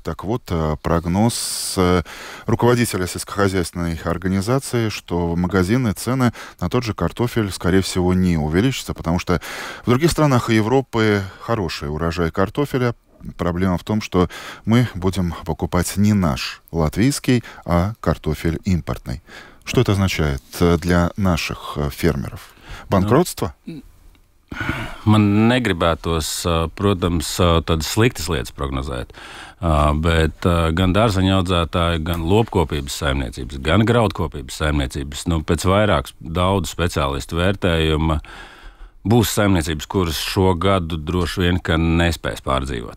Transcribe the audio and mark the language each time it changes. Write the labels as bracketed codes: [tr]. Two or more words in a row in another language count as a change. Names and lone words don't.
[ru] Так вот, прогноз руководителя сельскохозяйственной организации, что в магазины цены на тот же картофель, скорее всего, не увеличатся, потому что в других странах Европы хороший урожай картофеля. Проблема в том, что мы будем покупать не наш латвийский, а картофель импортный. Что это означает для наших фермеров? Банкротство? [lv] Man negribētos, protams, tādas sliktas lietas prognozēt, bet gan dārzeņu audzētāji, gan lopkopības saimniecības, gan graudkopības saimniecības, pēc vairāk daudzu speciālistu vērtējuma būs saimniecības, kuras šo gadu droši vien nespēs pārdzīvot.